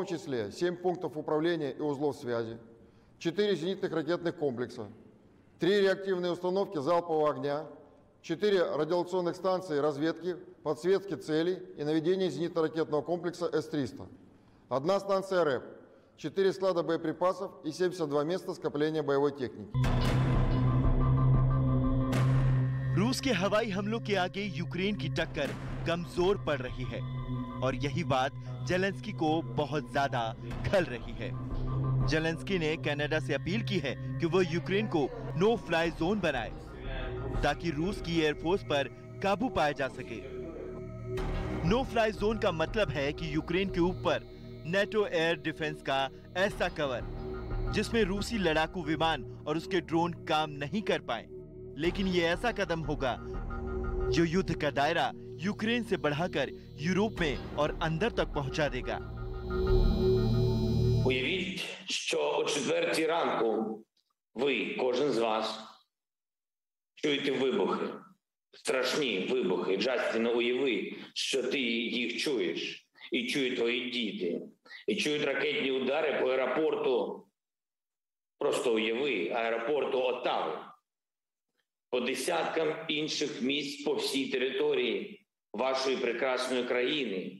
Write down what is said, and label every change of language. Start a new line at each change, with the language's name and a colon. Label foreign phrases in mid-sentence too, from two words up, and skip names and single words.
Russian: числе 7 пунктов управления и узлов связи, 4 зенитных ракетных комплекса, 3 реактивные установки залпового огня, 4 радиолокационных станции разведки, подсветки целей и наведения зенитно-ракетного комплекса С-300, 1 станция РЭП, 4 склада боеприпасов и 72 места скопления боевой техники.
Hindi: रूस के हवाई हमलों के आगे यूक्रेन की टक्कर कमजोर पड़ रही है और यही बात जेलेंस्की को बहुत ज्यादा खल रही है। जेलेंस्की ने कनाडा से अपील की है कि वो यूक्रेन को नो फ्लाई जोन बनाए ताकि रूस की एयरफोर्स पर काबू पाया जा सके।
English: no fly zone
Hindi: का मतलब है कि यूक्रेन के ऊपर नेटो
English: air defense
Hindi: का ऐसा कवर जिसमें रूसी लड़ाकू विमान और उसके ड्रोन काम नहीं कर पाए, लेकिन ये ऐसा कदम होगा जो युद्ध का दायरा यूक्रेन से बढ़ाकर यूरोप में और अंदर तक पहुंचा देगा।
Ukrainian: Уявіть, що о 4 ранку ви, кожен з вас, чуєте вибухи, страшні вибухи. Джастін, уяви, що ти їх чуєш, і чують твої діти, і чують ракетні удари по аеропорту, просто уяви, аеропорту Оттави, по десяткам інших місць по всій території вашої прекрасної країни.